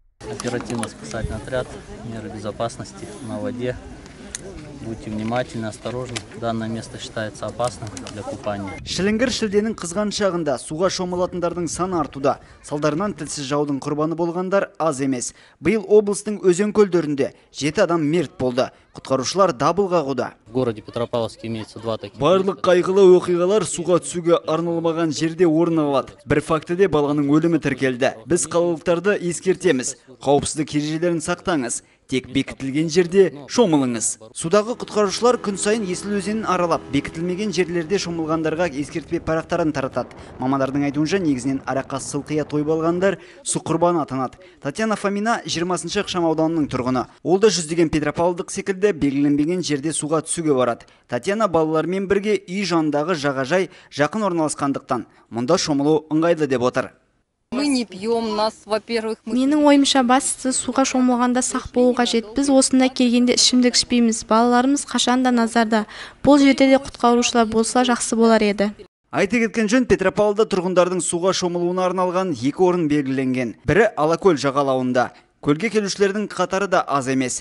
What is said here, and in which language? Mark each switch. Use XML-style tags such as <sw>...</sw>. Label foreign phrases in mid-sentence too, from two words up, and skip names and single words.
<ru>оперативно-спасательный отряд, меры безопасности на воде. Будьте внимательны, осторожны. Данное место считается опасным для купания.</ru> <kk>Шіліңгір шілденің қызған шағында суға шомылатындардың саны артуда. Салдарынан тілсіз жаудың құрбаны болғандар аз емес. Биыл облыстың өзен көлдерінде 7 адам мерт болды. Құтқарушылар дабыл қағуда.</kk> <ru>В городе Петропавловске имеется 2 таких.</ru> <kk>Барлық қайғылы оқиғалар суға түсуге арналмаған жерде орын алады. Бір фактіде баланың өлімі тіркелді. Біз қалалықтарды ескертеміз. Қауіпсіздік ережелерін сақтаңыз. Тек бекітілген жерде шомылыңыз. Судағы құтқарушылар күн сайын Есіл өзенін аралап, бекітілмеген жерлерде шомылғандарға ескертпе парақтарын таратады. Мамандардың айтуынша негізінен араққа сылқия тойып алғандар су құрбаны атанады. Татьяна Фомина 20-шы ықшам ауданының тұрғыны. Ол да жүздеген петропавлдық секілді белгіленбеген жерде суға түсуге барады. Татьяна балалармен бірге үй жанындағы жағажай жақын орналасқандықтан мұнда шомылу ыңғайлы деп отыр.</kk> <ru>Мы не пьем, нас, во-первых,</ru> <kk>Менің ойымша бастысы суға шомылғанда сақ болу қажет. Біз осында келгенде ішімдік ішпейміз. Балаларымыз қашанда назарда. Бұл жерде де құтқарушылар болса жақсы болар еді. Айта кеткен жөн, Петропавлда тұрғындардың суға шомылуына арналған 2 орын белгіленген. Бірі Алакөл жағалауында. Көлге келушілердің қатары да аз емес.</kk>